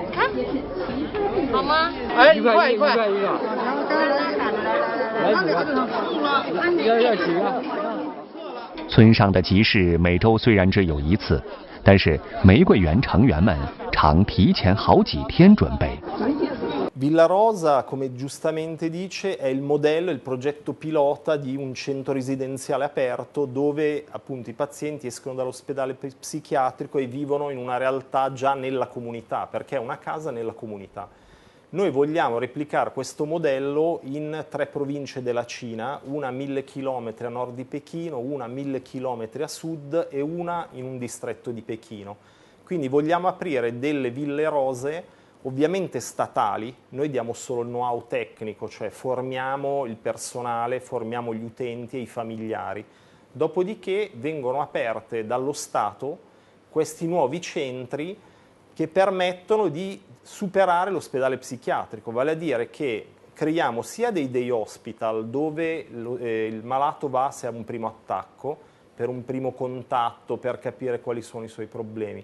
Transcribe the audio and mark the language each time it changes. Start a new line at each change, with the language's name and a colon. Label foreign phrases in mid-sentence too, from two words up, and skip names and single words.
Chinese: 看，好吗？哎，一块一个。来几个？村上的集市每周虽然只有1次，但是玫瑰园成员们常提前好几天准备。
Italian: Villarosa, come giustamente dice, è il modello, il progetto pilota di un centro residenziale aperto dove appunto i pazienti escono dall'ospedale psichiatrico e vivono in una realtà già nella comunità, perché è una casa nella comunità. Noi vogliamo replicare questo modello in 3 province della Cina, una a 1000 km a nord di Pechino, una a 1000 km a sud e una in un distretto di Pechino. Quindi vogliamo aprire delle ville rose ovviamente statali. Noi diamo solo il know-how tecnico, cioè formiamo il personale, formiamo gli utenti e i familiari. Dopodiché vengono aperte dallo Stato questi nuovi centri che permettono di superare l'ospedale psichiatrico, vale a dire che creiamo sia dei
English: day hospital
Italian: dove il malato va se ha un primo attacco, per un primo contatto, per capire quali sono i suoi problemi.